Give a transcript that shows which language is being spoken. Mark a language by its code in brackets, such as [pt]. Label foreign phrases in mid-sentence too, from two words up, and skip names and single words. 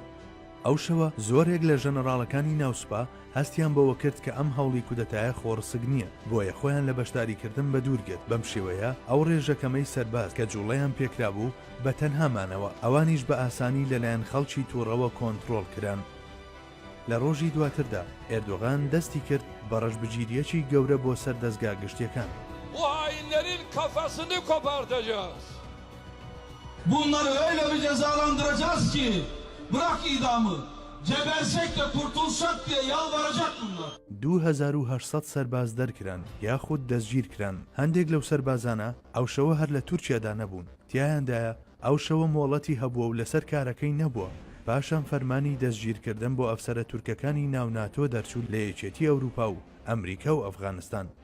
[ckb] ئەو شەوە زۆرێک لە ژەنەڕاڵەکانی ناوسپا هەستیان بەوە کرد کە ئەم هەوڵی کودەتایە خۆڕسک نییە، بۆیە خۆیان لە بەشداریکردن بە دوورگرت. بەم شێوەیە ئەو ڕێژەکەمەی سەرباز کە جوڵەیان پێکرا بوو بە تەنهامانەوە ئەوانیش بە ئاسانی لەلایەن خەڵکی تووڕەوە کۆنتڕۆڵ کران. لە ڕۆژی دواتردا ئێردۆغان دەستی کرد بە ڕەشبگیریەکی گەورە بۆ سەر دەستگا گشتیەکان. [tr] Bu hainlerin kafasını kopartacağız. Bunları öyle bir cezalandıracağız ki bırak idamı, gebersek de kurtulsak diye yalvaracak bunlar. [ckb] 2800 سەرباز دەرکران یاخود دەستگیر کران. هەندێک لەو سەربازانە ئەو شەوە هەر لە تورکیادا نەبوون. تیایاندایە ئەو شەوە مۆڵەتی هەبووە و لەسەر کارەکەی نەبووە. پاشان فەرمانی دەستگیرکردن بۆ ئەفسەرە تورکەکانی ناو ناتۆ دەرچوو لە یەکێتی ئەوروپا و ئەمریکا و ئەفغانستان.